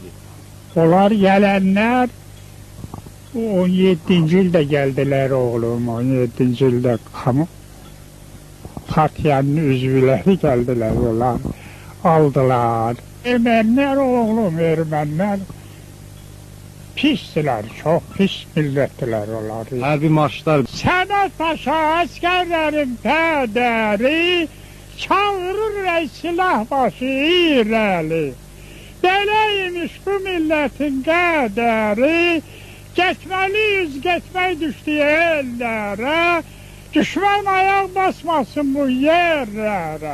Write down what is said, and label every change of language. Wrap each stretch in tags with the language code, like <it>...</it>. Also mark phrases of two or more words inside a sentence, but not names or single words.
<tr>onlar gelenler 17. ilde geldiler oğlum, 17. ilde</tr> <az>Partiyanın üzvləri</az> <tr>geldiler onlar, aldılar. Ermeniler oğlum, Ermeniler pisdiler, çok pis milləttiler onlar.</tr> <az>Hərbi marşlar. Səməd Paşa əsgərlərin pədəri çağırır ey silah başı irəli. Beləymiş bu millətin qədəri, getməliyiz, getmək düşdü ellərə, düşmən ayaq basmasın bu yerlərə.</az>